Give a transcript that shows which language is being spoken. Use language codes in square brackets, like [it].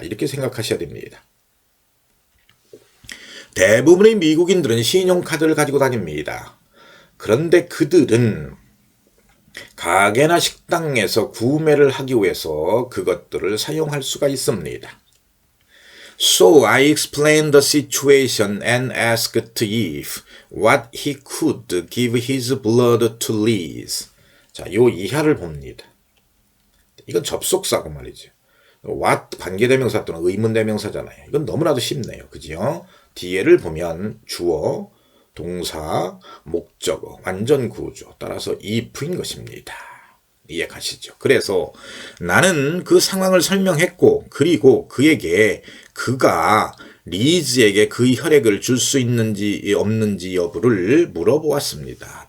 [ko] 이렇게 생각하셔야 됩니다. 대부분의 미국인들은 신용카드를 가지고 다닙니다. 그런데 그들은 가게나 식당에서 구매를 하기 위해서 그것들을 사용할 수가 있습니다. [en] So I explained the situation and asked if what he could give his blood to Liz. [ko] 자, 요 이하를 봅니다. 이건 접속사고 말이죠. what 관계대명사 또는 의문대명사잖아요. 이건 너무나도 쉽네요. 그죠? 뒤에를 보면 주어, 동사, 목적어, 완전구조 따라서 if인 것입니다. 이해가시죠? 그래서 나는 그 상황을 설명했고 그리고 그에게 그가 리즈에게 그 혈액을 줄 수 있는지 없는지 여부를 물어보았습니다.